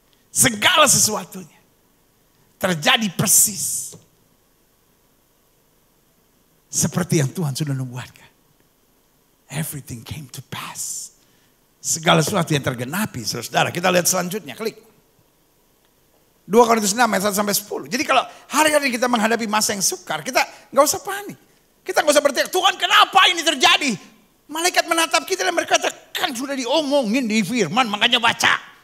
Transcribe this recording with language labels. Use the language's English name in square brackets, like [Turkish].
[Indonesian] Segala sesuatunya. Terjadi persis. Seperti yang Tuhan sudah nubuatkan. [English] Everything came to pass. [Indonesian] Segala sesuatu yang tergenapi, saudara. Kita lihat selanjutnya, klik. 2 Korintus 6 ayat 1 sampai 10. Jadi kalau hari-hari kita menghadapi masa yang sukar, kita nggak usah panik. Kita nggak usah berteriak, Tuhan kenapa ini terjadi? Malaikat menatap kita dan berkata, kan sudah diomongin di firman, makanya baca.